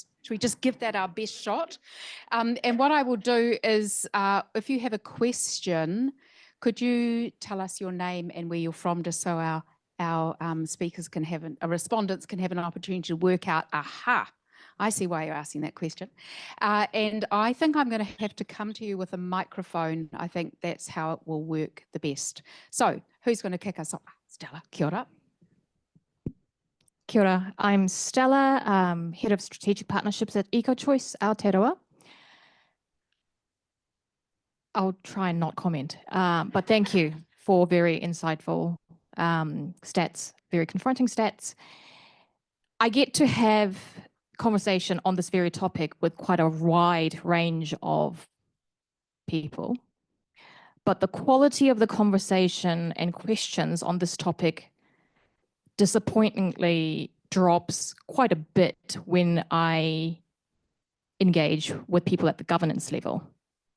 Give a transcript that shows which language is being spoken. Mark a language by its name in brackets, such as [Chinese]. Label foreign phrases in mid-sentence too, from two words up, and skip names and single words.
[English] Should we just give that our best shot? And what I will do is, if you have a question, could you tell us your name and where you're from, just so our speakers can have, our respondents can have an opportunity to work out, aha, I see why you're asking that question. And I think I'm going to have to come to you with a microphone. I think that's how it will work the best. So who's going to kick us off? Stella, [Māori] kia ora. Kia ora. [English] I'm Stella, Head of Strategic Partnerships at EcoChoice, Aotearoa. I'll try and not comment, but thank you for very insightful stats, very confronting stats. I get to have conversation on this very topic with quite a wide range of people, but the quality of the conversation and questions on this topic disappointingly drops quite a bit when I engage with people at the governance level.